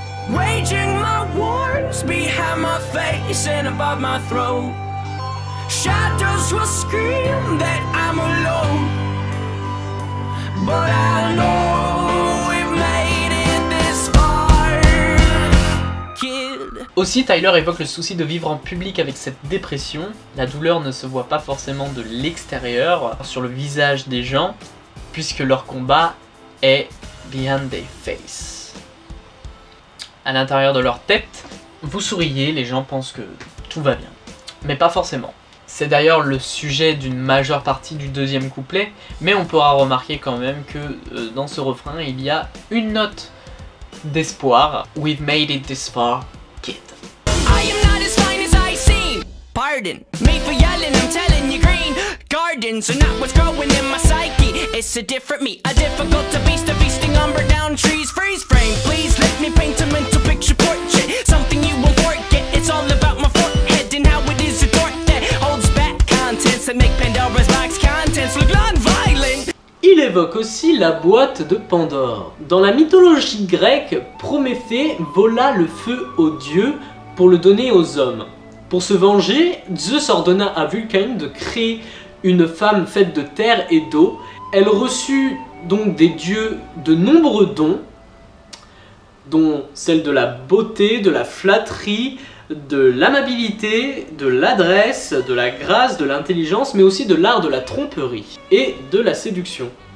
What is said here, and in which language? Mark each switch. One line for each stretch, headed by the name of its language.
English: Waging my wars behind my face and above my throat. Shadows will scream that I'm alone, but I know we've made it this far, kid.
French: Aussi, Tyler évoque le souci de vivre en public avec cette dépression. La douleur ne se voit pas forcément de l'extérieur, sur le visage des gens, puisque leur combat est
English: behind their face.
French: À l'intérieur de leur tête, vous souriez, les gens pensent que tout va bien. Mais pas forcément. C'est d'ailleurs le sujet d'une majeure partie du deuxième couplet, mais on pourra remarquer quand même que dans ce refrain, il y a une note d'espoir.
English: We've made it this far, kid. I am not as fine as I seem. Pardon me for yelling, I'm telling you green gardens are not what's growing in my psyche. It's a different me, a difficult to beast, a feasting umber down trees. Freeze frame, please let me paint a mental picture portrait. Something you will forget, it's all about my forehead and how it is a door that holds back contents that make Pandora's box contents look non-violent.
French: Il évoque aussi la boîte de Pandore. Dans la mythologie grecque, Prométhée vola le feu aux dieux pour le donner aux hommes. Pour se venger, Zeus ordonna à Vulcain de créer une femme faite de terre et d'eau. Elle reçut donc des dieux de nombreux dons, dont celle de la beauté, de la flatterie, de l'amabilité, de l'adresse, de la grâce, de l'intelligence, mais aussi de l'art de la tromperie et de la séduction.